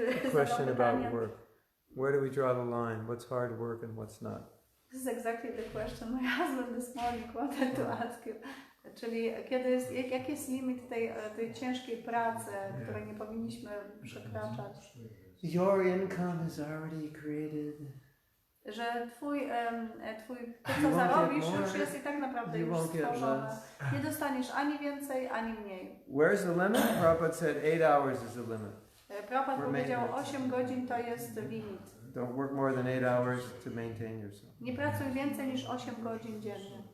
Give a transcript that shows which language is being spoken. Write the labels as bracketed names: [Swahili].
[English] Question about work. Where do we draw the line? What's hard work and what's not? This is exactly the question my husband this morning wanted to ask you. [Polish] Czyli jaki jest limit tej ciężkiej pracy, której nie powinniśmy przekraczać? [English] Your income is already created. [Polish] Że to co zarobisz już jest i tak naprawdę już stworzone. Nie dostaniesz ani więcej, ani mniej. [English] Where's the limit? Prabhupada said 8 hours is the limit. [Polish] Prabhupada powiedział 8 godzin to jest limit. [English] Don't work more than 8 hours to maintain yourself. [Polish] Nie pracuj więcej niż 8 godzin dziennie.